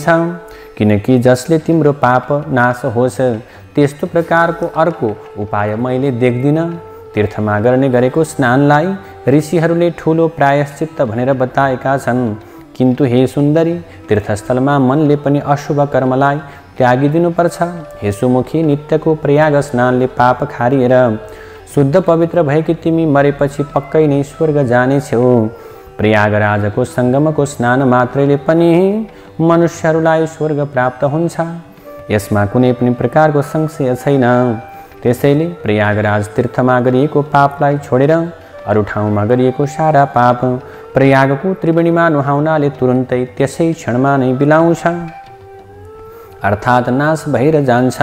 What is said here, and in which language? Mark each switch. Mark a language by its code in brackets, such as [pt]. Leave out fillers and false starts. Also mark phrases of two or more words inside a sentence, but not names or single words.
[ne] किनकि जसले तिम्रो पाप नाश होस् त्यस्तो प्रकारको अर्को उपाय मैले देख्दिनँ। तीर्थमा गर्ने गरेको स्नानलाई ऋषिहरूले ठुलो प्रायश्चित्त भनेर बताएका छन्। किन्तु हे सुन्दरी, तीर्थस्थलमा मनले पनि अशुभ कर्मलाई त्यागिदिनुपर्छ। हे सुमुखी, नित्यको प्रयाग स्नानले पाप खारिएर शुद्ध पवित्र भएकी तिमी मरेपछि पक्कै नै स्वर्ग जानेछौ। प्रयागराजको सङ्गमको स्नान मात्रैले पनि मनुष्यहरूलाई स्वर्ग प्राप्त हुन्छ, यसमा कुनै पनि प्रकारको संशय छैन। त्यसैले प्रयागराज तीर्थमा गरिएको पापलाई छोडेर अरू ठाउँमा गरिएको सारा पाप प्रयागको त्रिवेणीमा नुहाउनाले तुरुन्तै त्यसै क्षणमा नै बिलाउँछ, अर्थात् नाश भएर जान्छ।